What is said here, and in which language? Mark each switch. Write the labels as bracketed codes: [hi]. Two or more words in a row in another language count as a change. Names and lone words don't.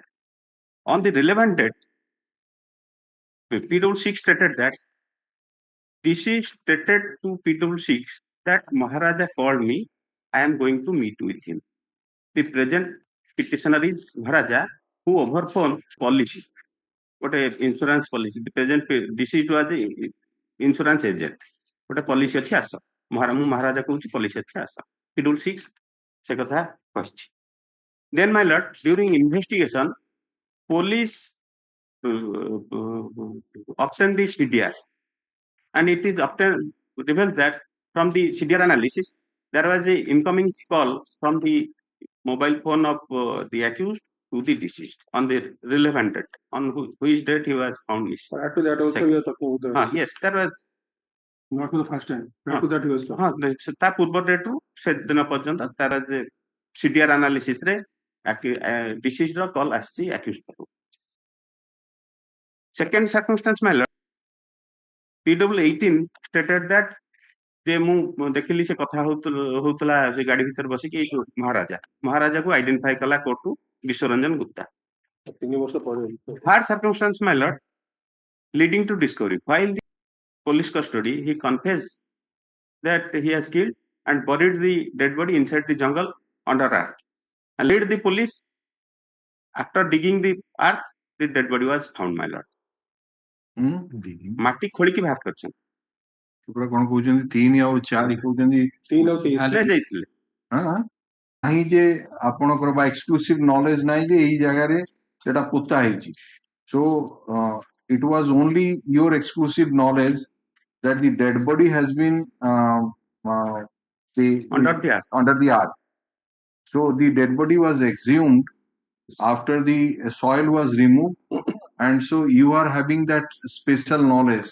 [en] On the relevant date, PW6 stated that deceased stated to PW6 that Maharaja called me, I am going to meet with him. The present petitioner is Maharaja, who over phone policy. What a insurance policy. The present deceased was the insurance agent. What a policy [or] ଅଛି ଆସ. ମୁଁ ମହାରାଜା କହୁଛି policy ଅଛି ଆସ. PW6 ସେ କଥା କହିଛି. [en] Then my lord, during investigation, police obtained the CDR, and it is revealed that from the CDR analysis, there was a incoming call from the mobile phone of the accused to the deceased on the relevant date, on which date he was found missing. Prior to that also, we are talking about yes, that was not for the first time. Prior to that, he was talking. [or] ତା ପୂର୍ବ ଡେଟ୍ରୁ ସେଦିନ ପର୍ଯ୍ୟନ୍ତ ତାର ଯେ [en] CDR analysis [or] ରେ deceased ର କଲ୍ ଆସିଛି accused ପାଖକୁ. [en] Second circumstance, my lord, PW18 stated that [or] ଯେ ମୁଁ ଦେଖିଲି ସେ କଥା ହଉଥିଲା ସେ ଗାଡି ଭିତରେ ବସିକି ଏଇ ମହାରାଜାକୁ ଆଇଡେଣ୍ଟିଫାଇ କଲା କୋର୍ଟରୁ ବିଶ୍ୱରଞ୍ଜନ ଗୁପ୍ତା. 3 ବର୍ଷ ପରେ. [en] Third circumstance, my lord, leading to discovery. While the police custody, he confessed that he has killed and buried the dead body inside the jungle under earth. And led the police, after digging the earth, the dead body was found, my lord. [or] ମାଟି ଖୋଳିକି ବାହାର କରିଛନ୍ତି. କଣ କହୁଛନ୍ତି 3 ଆଉ 4 କହୁଛନ୍ତି 3 ଆଉ 3 ଯାଇଥିଲେ. ନାହିଁ ଯେ ଆପଣଙ୍କର ବା [en] exclusive knowledge [or] ନାହିଁ ଯେ ଏଇ ଜାଗାରେ ସେଟା ପୋତା ହେଇଛି. [en] So it was only your exclusive knowledge that the dead body has been under the earth. So the dead body was exhumed after the soil was removed, and so you are having that special knowledge.